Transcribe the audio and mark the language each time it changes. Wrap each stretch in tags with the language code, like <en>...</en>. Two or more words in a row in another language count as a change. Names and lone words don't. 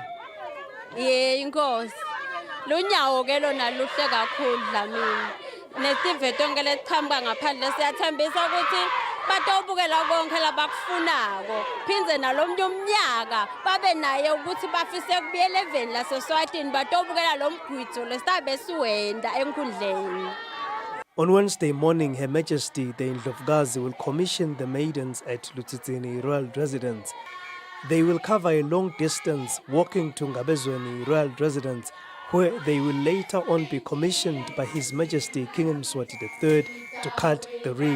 <ss>Inkosi lunyawo ke lona luhle kakhulu Dlamini nestive tonke lesikhamba ngaphandle siyathembisa ukuthi batawubukela konke labakufunako phinze nalomnye umnyaka babe naye ukuthi bafise kubuyela eveni laseSwatini batawubukela lo mgwitho lesibe siwenda enkundleni.</ss> <en>On Wednesday morning, Her Majesty the Indlovukazi will commission the maidens at Lutsitsini Royal Residence. They will cover a long distance walking to Ngabezweni Royal Residence where they will later on be commissioned by His Majesty King Mswati III to cut the reed.</en>